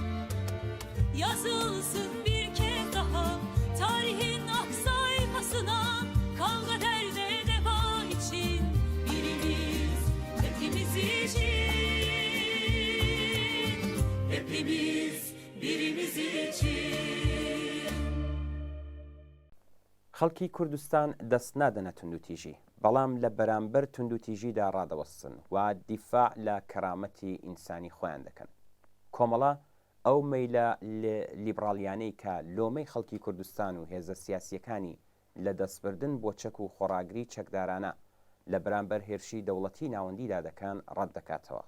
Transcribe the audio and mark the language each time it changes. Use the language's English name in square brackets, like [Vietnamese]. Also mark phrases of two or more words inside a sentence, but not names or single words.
[Turkish] Yazılsın bir kez daha tarihin ak sayfasına, kavga derde deva için, birimiz hepimiz için, hepimiz birimiz için. [Central Kurdish] خەڵکی کوردستان دەست نادەنە توندوتیژی، بەڵام لە بەرامبەر توندوتیژیدا ڕادەوەستن و دیفاع لە کەرامەتی ئینسانی خۆیان دەکەن. کۆمەڵە ئەو مەیلە لیبرالیانەی کە لۆمەی خەڵکی کوردستان و هێزە سیاسیەکانی لە دەستبردن بۆ چەک و خۆڕاگری چەکدارانە لە بەرامبەر هێرشی دەوڵەتی ناوەندیدا دەکەن ڕەت دەکاتەوە.